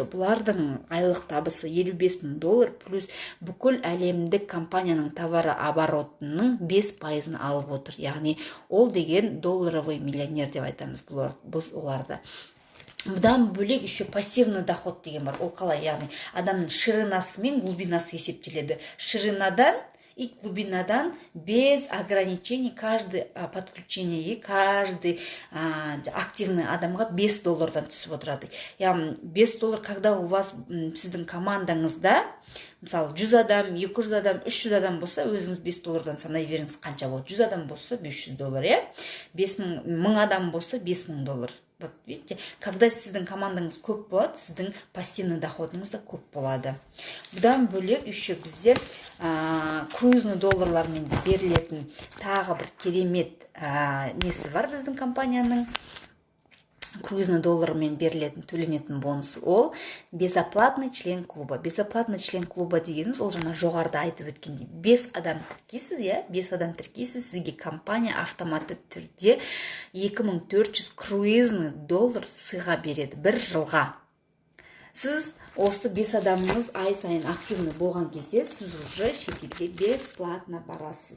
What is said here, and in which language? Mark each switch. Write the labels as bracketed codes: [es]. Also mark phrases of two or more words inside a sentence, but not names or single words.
[kk] Бұлардың айлық табысы $55,000 плюс бүкіл әлемдік компанияның [ru] товары оборотының [kk] 5% алып отыр. Яғни ол деген [ru] долларовый миллионер [kk] деп айтамыз біз оларды. Бұдан бөлек [ru] еще пассивный доход [kk] деген бар. Ол қалай? Яғни адамның ширинасы мен глубинасы есептеледі. [ru] Ширинадан и глубинадан без ограничений каждый подключение, каждый активный [kk] адамға $5 түсіп отырады. Яғни $5, [ru] когда у вас [kk] сіздің командаңызда мысалы 100 адам, 200 адам, 300 адам болса, өзіңіз $5 санай беріңіз қанша болады. 100 адам болса $500, 1000 адам болса $5,000. [ru] Вот видите, когда [kk] сіздің командаңыз көп болады, сіздің [ru] пассивный доходыңыз [kk] да көп болады. Бұдан бөлек еще бізде круизный долларлармен берілетін тағы бір керемет несі бар біздің компанияның. Круизный доллармен берілетін төленетін бонус ол [ru] безоплатный член клуба. Безоплатный член клуба [kk] дегеніміз ол жаңа жоғарыда айтып өткендей 5 адам тіркейсіз, 5 адам тіркейсіз, сізге компания автоматты түрде $2400 круизный доллар сыйға береді бір жылға. Сіз осы 5 адамыңыз ай сайын активный болған кезде сіз уже шетелге бесплатно барасыз.